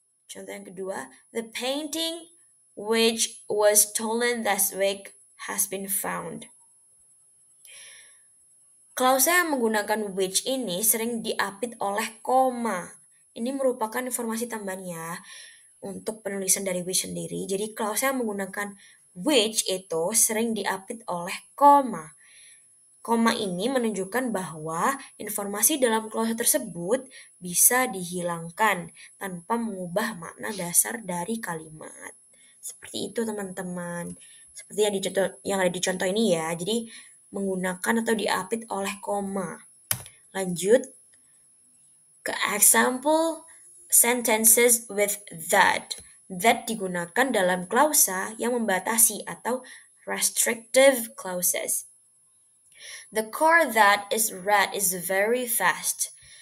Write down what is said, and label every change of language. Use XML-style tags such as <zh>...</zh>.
<id>Contoh yang kedua,</id> <en>the painting which was stolen last week has been found.</en> <id>Klausa yang menggunakan which ini sering diapit oleh koma. Ini merupakan informasi tambahan ya untuk penulisan dari which sendiri. Jadi klausa yang menggunakan which itu sering diapit oleh koma. Koma ini menunjukkan bahwa informasi dalam klausa tersebut bisa dihilangkan tanpa mengubah makna dasar dari kalimat. Seperti itu teman-teman. Seperti yang ada di contoh ini ya. Jadi menggunakan atau diapit oleh koma. Lanjut ke</id> <en>example sentences with that.</en> <id>That digunakan dalam klausa yang membatasi atau restrictive clauses.</id> <en>The car that is red is very fast.</en>